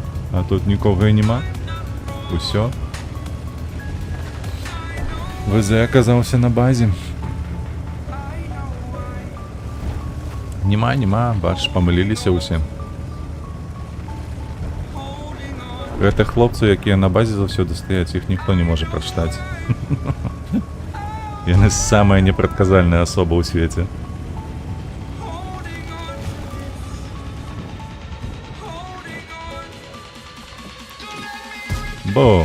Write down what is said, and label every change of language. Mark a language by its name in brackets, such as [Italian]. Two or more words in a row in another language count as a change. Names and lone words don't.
[Ukrainian] А тут нікого і нема. Усьо. ВЗ оказався на базі. Нема, бачиш, помилилися усі. [Belarusian] Гэтых хлопцаў, якія на базе заўсёды стаяць, іх ніхто не можа прачытаць. Яны самая непрадказальная асоба ў свеце. Бум!